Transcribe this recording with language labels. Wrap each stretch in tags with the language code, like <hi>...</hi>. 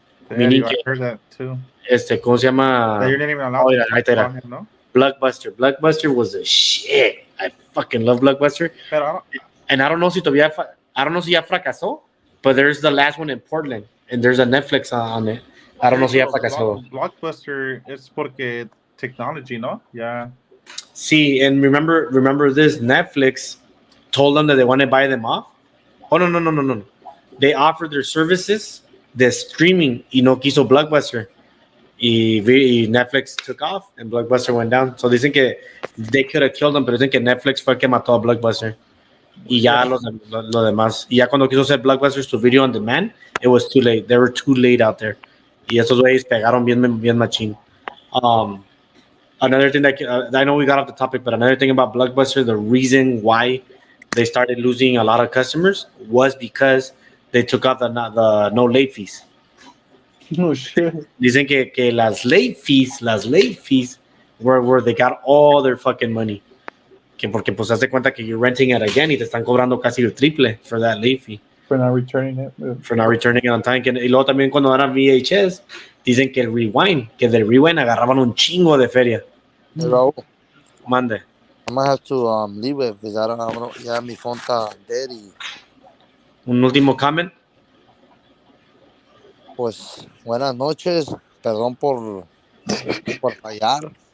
<en>Yeah, I heard that too.</en> <es>¿Cómo se llama?</es> <en>That you're not even allowed to</en> <es>¿no?</es> <en>Blockbuster was a shit. I fucking love Blockbuster.</en> <es>Pero</es> <en>and I don't know</en> <es>si todavía</es> <en>I don't know</en> <es>si ya fracasó,</es> <en>but there's the last one in Portland, and there's a Netflix on it. I don't know</en> <es>si ya fracasó. Blockbuster es porque technology, ¿no?</es> <en>Yeah. See, and remember this, Netflix told them that they want to buy them off. Oh, no. They offered their services, the streaming,</en> <es>y no quiso Blockbuster.</es> <en>Y Netflix took off and Blockbuster went down.</en> <es>So dicen que</es> <en>they could have killed them,</en> <es>pero dicen que Netflix fue el que mató a Blockbuster. Y ya lo demás. Y ya cuando quiso hacer Blockbuster su video on demand,</es> <en>it was too late. They were too late out there.</en> <es>Y esos güeyes pegaron bien machín.</es> <en>Another thing that I know we got off the topic, but another thing about Blockbuster, the reason why they started losing a lot of customers was because they took out the no late fees. No shit.</en> <es>Dicen que las</es> <en>late fees were where they got all their fucking money.</en> <es>Que porque pues hace cuenta que</es> <en>you're renting it again</en> <es>y te están cobrando casi el triple</es> <en>for that late fee. For not returning it. For not returning it on time.</en> <es>Y luego también cuando eran VHS, dicen que del rewind agarraban un chingo de feria.</es> <en>Hello.</en> <es>Mande.</es> <en>I'm gonna have to leave it because I don't know.</en> <es>Ya mi phone está dead y Un último comment. pues buenas noches. Perdón por fallar.</es>